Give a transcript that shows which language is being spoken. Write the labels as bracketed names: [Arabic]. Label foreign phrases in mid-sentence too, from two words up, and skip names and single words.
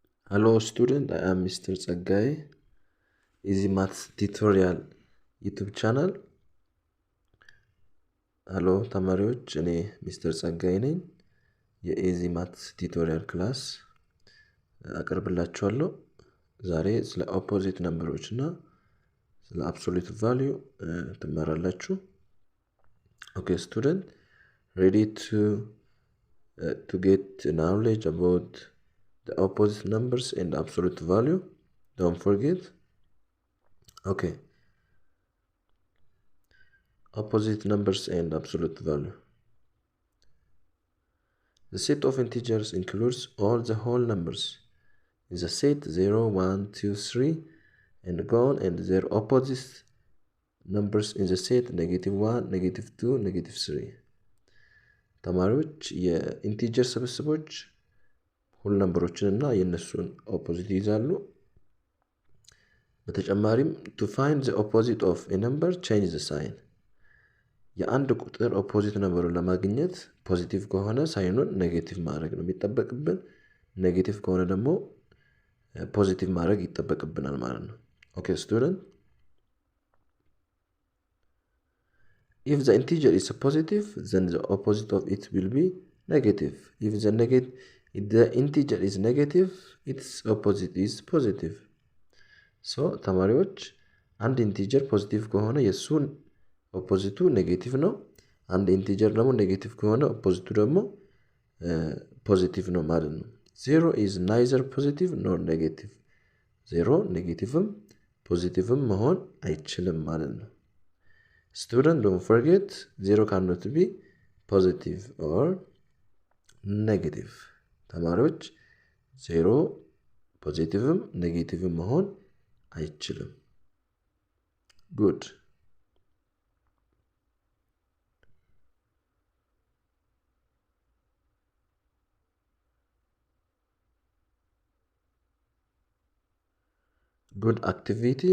[English] Hello student, I am Mr. Tsagai. Easy Maths Tutorial YouTube channel. [Amharic] Hello ተማሪዎች እኔ ሚስተር ጸጋይ ነኝ። የኢዚ ማትስ ቱቶሪያል ክላስ አቀርብላችኋለሁ። ዛሬ ስለ [English] opposite numbers [Amharic] እና ስለ [English] absolute value [Amharic] ትማራላችሁ። [English] Okay student, ready to get knowledge about the opposite numbers and absolute value? Don't forget. Okay. Opposite numbers and absolute value. The set of integers includes all the whole numbers. Is a set 0, 1, 2, 3 and go on, and their opposite numbers in the set -1, -2, -3. [Amharic] ተማሪዎች የኢንቲጀር ስብስቦች ሁሉ ነምበሮችን እና የነሱን ኦፖዚት ይዛሉ። በተጨማሪም [English] to find the opposite of a number, change the sign. [Amharic] የአንድ ቁጥር ኦፖዚት ነምበሩን ለማግኘት ፖዚቲቭ ከሆነ ሳይኑን ኔጌቲቭ ማድረግ ነው የሚጠበቅብን። ኔጌቲቭ ከሆነ ደግሞ ፖዚቲቭ ማድረግ ይጠበቅብናል ማለት ነው። [English] Okay student, if the integer is positive, then the opposite of it will be negative. If the integer is negative, its opposite is positive. [Amharic] So ተማሪዎች አንድ ኢንቲጀር ፖዚቲቭ ከሆነ የሱን ኦፖዚቱ ኔጌቲቭ ነው። አንድ ኢንቲጀር ደግሞ ኔጌቲቭ ከሆነ ኦፖዚቱ ደግሞ ፖዚቲቭ ነው ማለት ነው። [English] 0 is neither positive nor negative. [Amharic] 0 ኔጌቲቭም ፖዚቲቭም መሆን አይችልም ማለት ነው። [English] Student, don't forget 0 cannot be positive or negative. [Amharic] ተማሪዎች 0 ፖዚቲቭም ኔጌቲቭም መሆን አይችልም። Good. [English] Good activity.